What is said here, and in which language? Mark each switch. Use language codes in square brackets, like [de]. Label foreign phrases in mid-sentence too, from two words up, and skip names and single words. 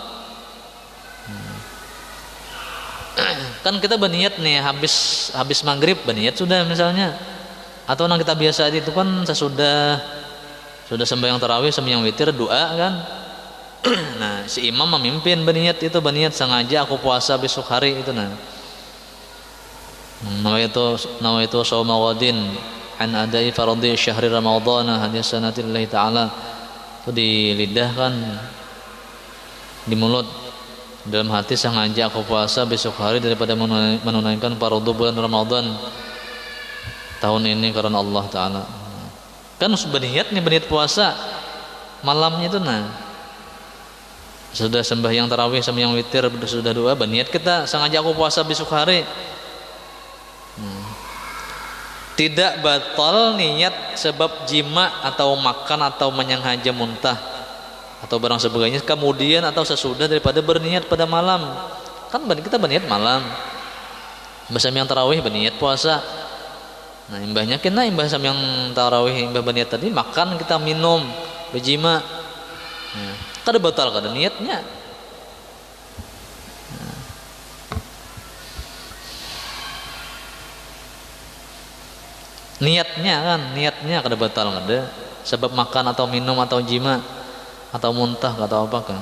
[id] Kan kita berniat nih habis maghrib berniat sudah misalnya, atau nang kita biasa itu kan sesudah sembahyang tarawih sembahyang witir doa kan. Nah, si imam memimpin berniat itu, berniat sengaja aku puasa besok hari itu. [ar] Nah, نويت صوم غد عن أداء فرض شهر رمضان هذه السنة لله تعالى. [id] Itu di lidah kan, di mulut, dalam hati sengaja aku puasa besok hari daripada menunaikan fardu bulan Ramadan tahun ini karena Allah Ta'ala. Kan berniat nih, berniat puasa malamnya itu. Nah, sudah sembahyang tarawih sembahyang witir sudah doa, berniat kita sengaja aku puasa besok hari. Tidak batal niat sebab jima atau makan atau menyenghaja muntah atau barang sebagainya kemudian atau sesudah daripada berniat pada malam. Kan kita berniat malam sembahyang tarawih berniat puasa. [bjn] Nah, imbahnya kena imbah sembahyang tarawih imbah berniat tadi makan kita minum berjima. Nah, kada batal kada niatnya. Niatnya kada batal kada sebab makan atau minum atau jima atau muntah atau apa kan.